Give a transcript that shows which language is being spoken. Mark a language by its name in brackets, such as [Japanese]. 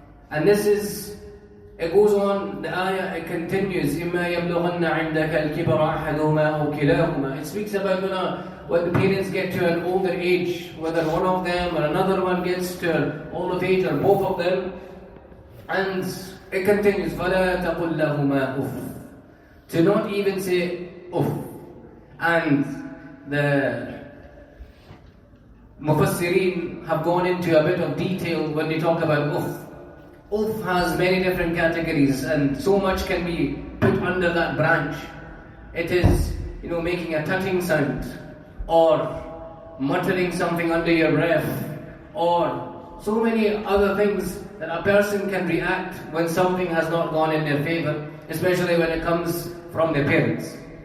[English] And this is, it goes on, the ayah, it continues, [Arabic] إِمَّا يَبْلُغَنَّ عِنْدَكَ الْكِبَرَ أَحَدُهُمَا أَوْ كِلَاهُمَا. [English] It speaks about when the parents get to an older age, whether one of them or another one gets to an older age, or both of them. And it continues, [Arabic] فَلَا تَقُلْ لَهُمَا أُفٍّ. [English] To not even say uff. And the Mufassirin have gone into a bit of detail when they talk about uff. Uff has many different categories, and so much can be put under that branch. It is, making a tutting sound, or muttering something under your breath, or so many other things that a person can react when something has not gone in their favor, especially when it comes from their parents.